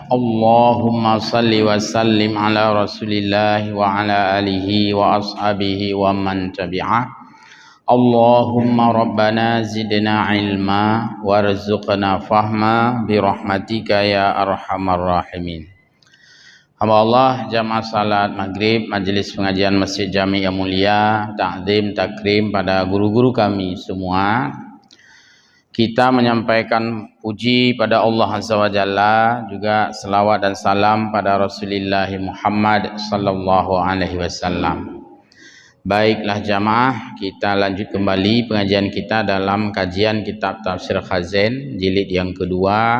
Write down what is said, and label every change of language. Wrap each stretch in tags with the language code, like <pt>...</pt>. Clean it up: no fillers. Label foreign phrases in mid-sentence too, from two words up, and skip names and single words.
<ar>اللهم صل وسلم على رسول الله وعلى آله وأصحابه ومن تبعه. اللهم ربنا زدنا علما وارزقنا فهما برحمتك يا أرحم الراحمين.</ar> <id>Hamba Allah, jamaah salat maghrib, majelis pengajian Masjid Jami yang mulia, takzim, takrim pada guru-guru kami semua. Kita menyampaikan puji pada Allah</id> <ar>عز وجل,</ar> <id>juga selawat dan salam pada Rasulullah Muhammad</id> <ar>صلى الله عليه وسلم.</ar> <id>Baiklah jamaah, kita lanjut kembali pengajian kita dalam kajian kitab Tafsir Khazen jilid yang kedua.</id>